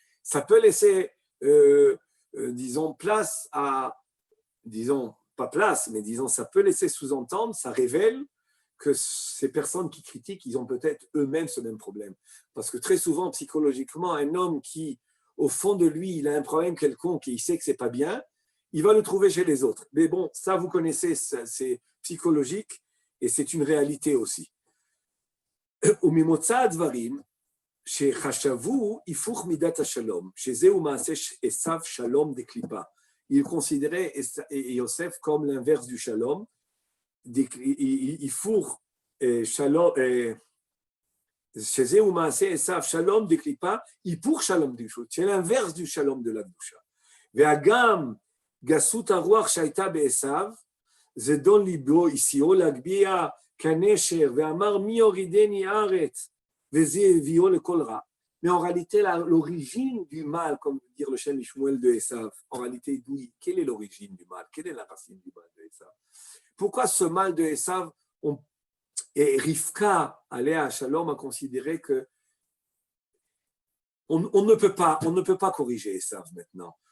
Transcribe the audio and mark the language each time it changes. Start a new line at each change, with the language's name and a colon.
French: Ça peut laisser, disons, place à, disons, pas place, mais disons, ça peut laisser sous-entendre, ça révèle que ces personnes qui critiquent, ils ont peut-être eux-mêmes ce même problème. Parce que très souvent, psychologiquement, un homme qui, au fond de lui, il a un problème quelconque et il sait que c'est pas bien, il va le trouver chez les autres. Mais bon, ça, vous connaissez, c'est psychologique et c'est une réalité aussi.
Hebrew: וממוצא הדברים שחשבו היפוך מידת השלום, שזהו מעשה עשיו שלום דקליפה.
French: Il considérait Yosef comme l'inverse du shalom,
Hebrew: היפוך שלום, שזהו מעשה עשיו שלום דקליפה, היפוך שלום דקדושה,
French: c'est l'inverse du shalom de la קדושה.
Hebrew: והגם גסות הרוח שהייתה בעשיו, זדון ליבו הסיעו להגביה כנשר, ואמר מי יורידני ארץ, וזה הביאו לכל רע.
French: Mais en réalité, l'origine du mal, comme dire le Shem Ishmael de Esav, en réalité, quelle est l'origine du mal? Quelle est la racine du mal de Esav? Pourquoi ce mal de Esav, et Rivka, Aléa Shalom, a considéré que on ne peut pas corriger Esav maintenant.